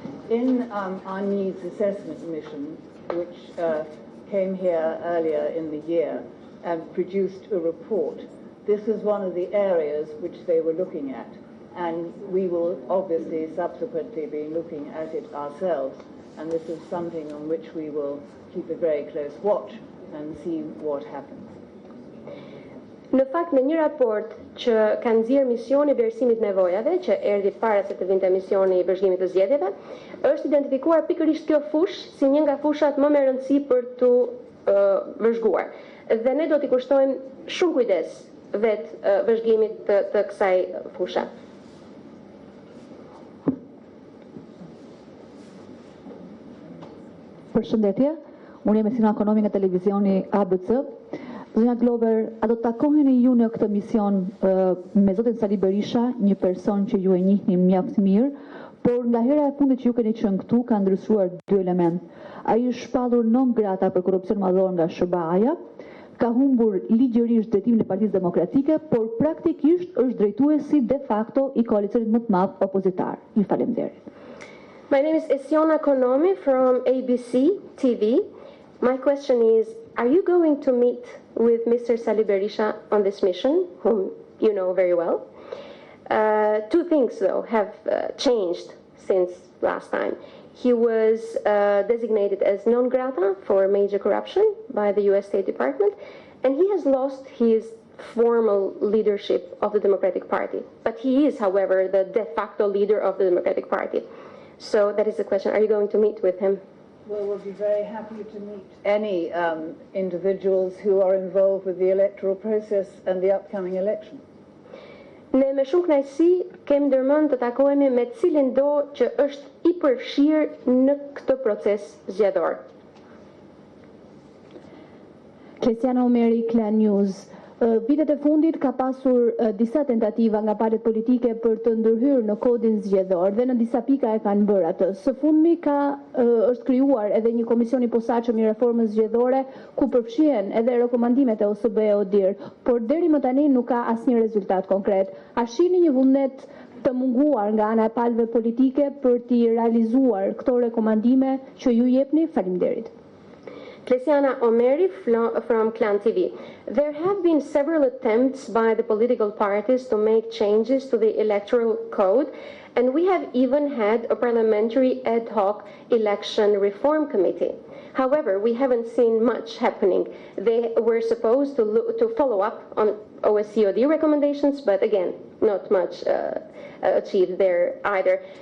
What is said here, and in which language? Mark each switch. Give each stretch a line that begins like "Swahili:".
English: In our needs assessment mission, which came here earlier in the year and produced a report, this is one of the areas which they were looking at, and we will obviously subsequently be looking at it ourselves, and this is something on which we will keep a very close watch and see what happens.
Albanian: Në fakt, në një raport që ka nxjerrë Misioni I vlerësimit nevojave, që erdhi para se të vinte Misioni I vëzhgimit të zgjedhjeve, është identifikuar pikërisht kjo fushë si një nga fushat më me rëndësi për të vëzhguar. Dhe ne do t'i kushtojmë shumë kujdes vetë vëzhgimit të kësaj fusha. Përshëndetje, unë jam Mesina Ekonomi nga televizioni OSBE-së. Zonja Glover, a do të takoheni ju në këtë mision me zotin Sali Berisha, një person që ju e njihni mjaft mirë, por nga hera e fundit që ju keni qenë këtu ka ndryshuar dy element. Ai është shpallur non grata për korrupsion madhor nga SBA-ja, ka humbur ligjërisht drejtimin e Partisë Demokratike, por praktikisht është drejtuesi de facto I koalicionit më të madh opozitar. Ju faleminderit.
English: My name is Esiona Konomi from ABC TV. My question is, are you going to meet with Mr. Sali Berisha on this mission, whom you know very well? Two things, though, have changed since last time. he was designated as non grata for major corruption by the US State Department, and he has lost his formal leadership of the Democratic Party. But he is, however, the de facto leader of the Democratic Party. So that is the question. Are you going to meet with him? Well, we'll be very happy to meet any individuals who are involved with the electoral process and the upcoming election.
Albanian: Ne me shumë kënaqësi kemi ndërmend të takohemi me cilin do që është i përfshirë në këtë proces zgjedhor. Kristiana Omeri, Klan News. Vitet e fundit ka pasur disa tentativa nga palët politike për të ndërhyrë në kodin zgjedhor dhe në disa pika e kanë bërë atë. Së fundmi është krijuar edhe një komision i posaçëm i reformës zgjedhore ku përfshihen edhe rekomandimet e OSBE-ODIHR, por deri më tani nuk ka asnjë rezultat konkret. A shihni një vullnet të munguar nga ana e palëve politike për t'i realizuar këto rekomandime që ju jepni? Faleminderit.
English: Kristiana Omeri from Klan TV. There have been several attempts by the political parties to make changes to the electoral code, and we have even had a parliamentary ad hoc election reform committee. However, we haven't seen much happening. They were supposed to follow up on OSCE-OD recommendations, but again, not much achieved there either.